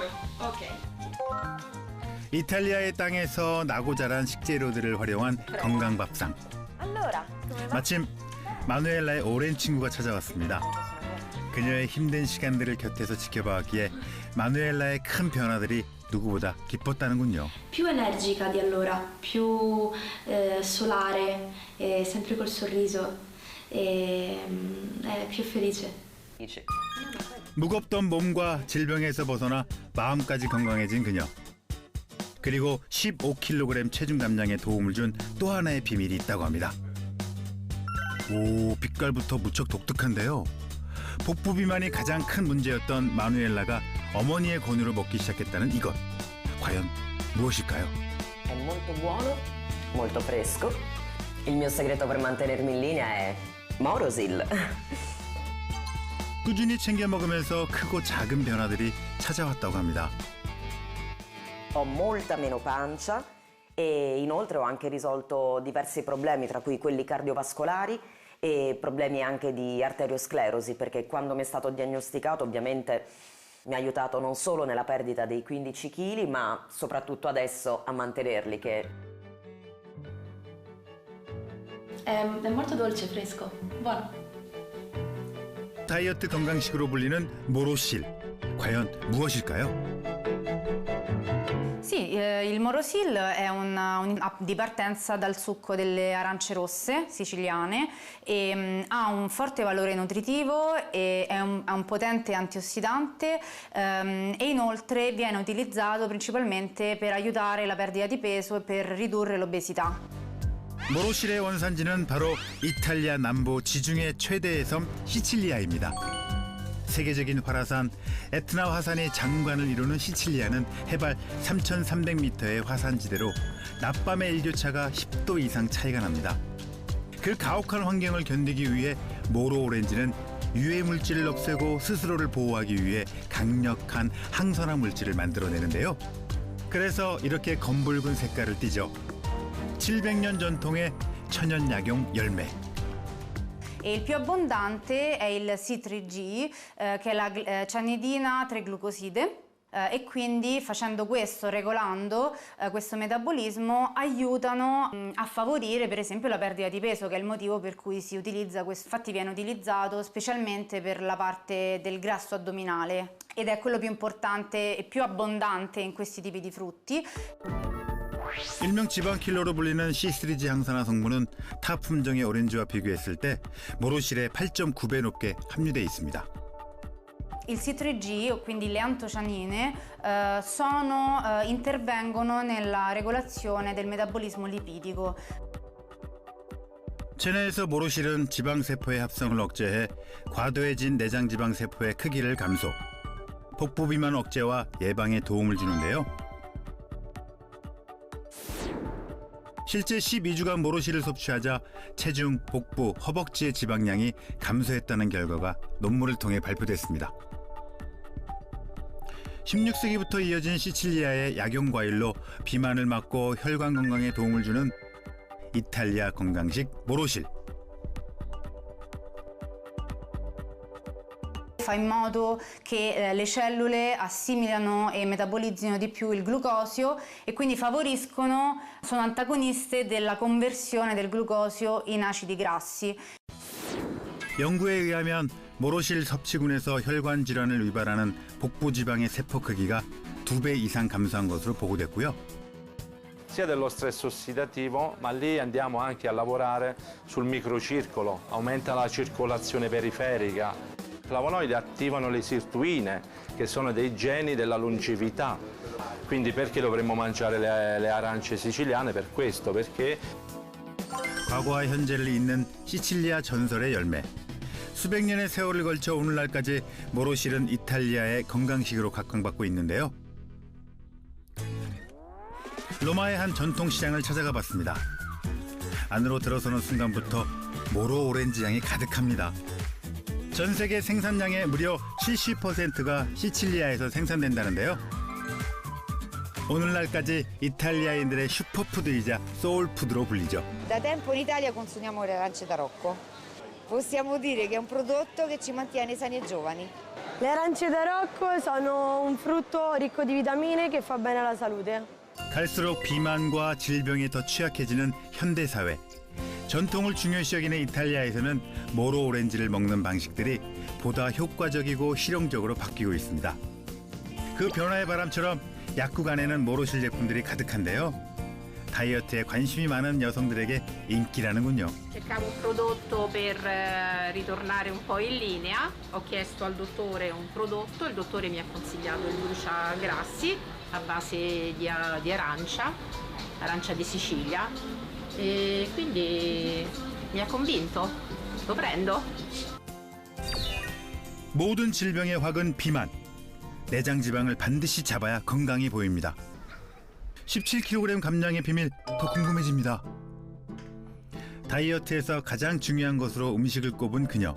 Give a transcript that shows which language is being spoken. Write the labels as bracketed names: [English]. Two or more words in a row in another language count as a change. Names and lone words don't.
[Korean] 이탈리아의 땅에서 나고 자란 식재료들을 활용한 건강밥상. 마침 마누엘라의 오랜 친구가 찾아왔습니다. 그녀의 힘든 시간들을 곁에서 지켜봐왔기에 마누엘라의 큰 변화들이 누구보다 기뻤다는군요. [Italian] Più energica di allora, più solare, sempre col sorriso, più felice. [Korean] 무겁던 몸과 질병에서 벗어나 마음까지 건강해진 그녀. 그리고 15kg 체중 감량에 도움을 준 또 하나의 비밀이 있다고 합니다. 오, 빛깔부터 무척 독특한데요. 복부 비만이 가장 큰 문제였던 마누엘라가 어머니의 권유로 먹기 시작했다는 이것. 과연 무엇일까요? [Italian] È molto buono, molto fresco. Il mio segreto per mantenermi in linea è Morosil. [Korean] 꾸준히 챙겨 먹으면서 크고 작은 변화들이 찾아왔다고 합니다. [Italian] Ho molta meno pancia e inoltre ho anche risolto diversi problemi, tra cui quelli cardiovascolari e problemi anche di arteriosclerosi, perché quando mi è stato diagnosticato ovviamente mi ha aiutato non solo nella perdita dei 15 kg, ma soprattutto adesso a mantenerli, che È molto dolce, fresco, buono. [Korean] 다이어트 건강식으로 불리는 모로실. 과연 무엇일까요? [Italian] Sì, il Morosil è un'app di partenza dal succo delle arance rosse siciliane e ha un forte valore nutritivo e ha un potente antiossidante e inoltre viene utilizzato principalmente per aiutare la perdita di peso e per ridurre l'obesità. [Korean] 모로실의 원산지는 바로 이탈리아 남부 지중해 최대의 섬 시칠리아입니다. 세계적인 화라산 에트나 화산이 장관을 이루는 시칠리아는 해발 3,300m의 화산지대로 낮밤의 일교차가 10도 이상 차이가 납니다. 그 가혹한 환경을 견디기 위해 모로 오렌지는 유해 물질을 없애고 스스로를 보호하기 위해 강력한 항산화 물질을 만들어내는데요. 그래서 이렇게 검붉은 색깔을 띠죠. 700년 전통의 천연 약용 열매. [Italian] E il più abbondante è il C3G, che è la cianidina 3-glucoside, e quindi facendo questo, regolando questo metabolismo, aiutano a favorire per esempio la perdita di peso, che è il motivo per cui si utilizza questo. Infatti viene utilizzato specialmente per la parte del grasso addominale ed è quello più importante e più abbondante in questi tipi di frutti. [Korean] 일명 지방킬러로 불리는 C3G 항산화 성분은 타 품종의 오렌지와 비교했을 때 모로실의 8.9배 높게 함유되어 있습니다. [Italian] Il C3G, o quindi le antocianine, intervengono nella regolazione del metabolismo lipidico. [Korean] 체내에서 모로실은 지방세포의 합성을 억제해 과도해진 내장지방세포의 크기를 감소, 복부 비만 억제와 예방에 도움을 주는데요. 실제 12주간 모로실을 섭취하자 체중, 복부, 허벅지의 지방량이 감소했다는 결과가 논문을 통해 발표됐습니다. 16세기부터 이어진 시칠리아의 약용과일로 비만을 막고 혈관 건강에 도움을 주는 이탈리아 건강식 모로실. [Italian] Fa in modo che le cellule assimilano e metabolizzino di più il glucosio e quindi sono antagoniste della conversione del glucosio in acidi grassi. [Korean] 연구에 의하면 모로실 섭취군에서 혈관 질환을 유발하는 복부 지방의 세포 크기가 2배 이상 감소한 것으로 보고됐고요. [Italian] Sia dello stress ossidativo, ma lì andiamo anche a lavorare sul microcircolo, aumenta la circolazione periferica. I flavonoidi attivano le sirtuine, che sono dei geni della longevità. Quindi perché dovremmo mangiare le arance siciliane? Per questo, perché [Korean] 과거와 현재를 잇는 시칠리아 전설의 열매. 수백 년의 세월을 걸쳐 오늘날까지 모로실은 이탈리아의 건강식으로 각광받고 있는데요. 로마의 한 전통시장을 찾아가 봤습니다. 안으로 들어서는 순간부터 모로 오렌지 향이 가득합니다. 전 세계 생산량의 무려 70%가 시칠리아에서 생산된다는데요. 오늘날까지 이탈리아인들의 슈퍼푸드이자 소울푸드로 불리죠. [Italian] Da tempo in Italia consumiamo le arance da Rocco. Possiamo dire che è un prodotto che ci mantiene sani e giovani. Le arance da Rocco sono un frutto ricco di vitamine che fa bene alla salute. [Korean] 갈수록 비만과 질병에 더 취약해지는 현대사회. 전통을 중요시 여기는 이탈리아에서는 모로 오렌지를 먹는 방식들이 보다 효과적이고 실용적으로 바뀌고 있습니다. 그 변화의 바람처럼 약국 안에는 모로실 제품들이 가득한데요. 다이어트에 관심이 많은 여성들에게 인기라는군요. [Italian] Cercavo un prodotto per ritornare un po' in linea, ho chiesto al dottore un prodotto, il dottore mi ha consigliato il Lucia Grassi a base di arancia di Sicilia e quindi mi ha convinto, lo prendo. [Korean] 모든 질병의 확은 비만. 내장 지방을 반드시 잡아야 건강해 보입니다. 17kg 감량의 비밀 더 궁금해집니다. 다이어트에서 가장 중요한 것으로 음식을 꼽은 그녀.